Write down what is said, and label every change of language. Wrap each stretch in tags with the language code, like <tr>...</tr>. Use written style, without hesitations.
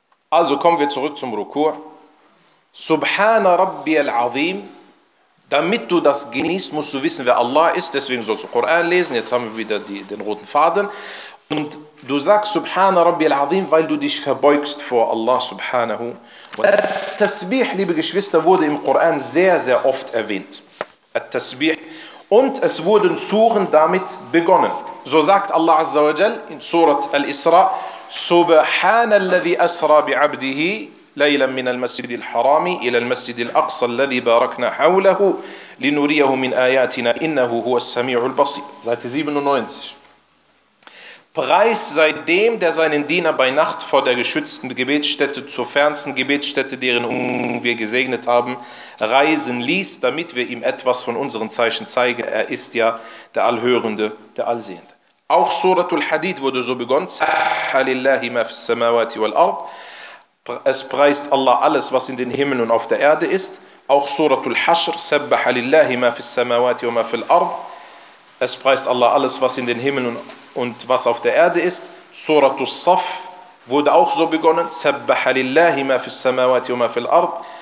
<de>Also kommen wir zurück zum Ruku'.</de> <ar>Subhana Rabbi al-Azim,</ar> <de>damit du das genießt, musst du wissen, wer Allah ist, deswegen sollst du Koran lesen, jetzt haben wir wieder den roten Faden. Und du sagst</de> <ar>Subhana Rabbi al-Azim,</ar> <de>weil du dich verbeugst vor Allah subhanahu. At-Tasbih, liebe Geschwister, wurde im Koran sehr, sehr oft erwähnt. At-Tasbih. Und es wurden Suren damit begonnen. So sagt Allah azza wa jal in Surat al-Isra,</de> <ar>Subhana alladhi asra bi'abdihi, ليلا من المسجد الحرام إلى المسجد الأقصى الذي باركنا حوله لنريه من آياتنا إنه هو السميع البصير.</ar> <de>Seite 97. Preis sei dem, der seinen Diener bei Nacht vor der geschützten Gebetsstätte zur fernsten Gebetsstätte, deren Umgebung wir gesegnet haben, reisen ließ, damit wir ihm etwas von unseren Zeichen zeigen. Er ist ja der Allhörende, der Allsehende. Auch Suratul Hadid wurde so begonnen.</de> <ar>سبح لله ما في السماوات والأرض.</ar> <de>Es preist Allah alles, was in den Himmeln und auf der Erde ist. Auch Suratul Hashr,</de> <ar>Sabbaha lillahi ma fis samawati wa ma fil ard.</ar> <de>Es preist Allah alles, was in den Himmeln und was auf der Erde ist. Suratul Saf wurde auch so begonnen.</de> <ar>Sabbaha lillahi ma fis samawati wa ma fil ard.</ar>